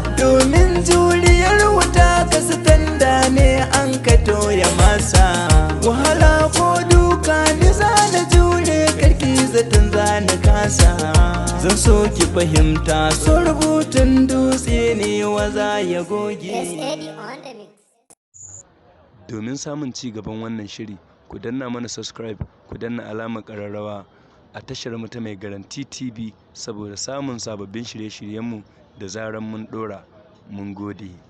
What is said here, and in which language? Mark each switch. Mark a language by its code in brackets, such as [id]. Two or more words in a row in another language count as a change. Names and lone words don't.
[ha] Domin juriyar wuta ka sitanda ne an ka toya masa. Wahala ko duka ni za na jure karki zaton za na kasa. Zan so ki fahimta so rubutun dutse ne wa za ya goge. [en] S A D on the mix. [ha] Domin samun ci gaban wannan shiri, ku danna mana subscribe, ku danna alamar ƙararrawa a tashar mu ta Mai Garanti T V saboda samun sababbin shirye-shiryenmu da zaran mun ɗora. Mun gode.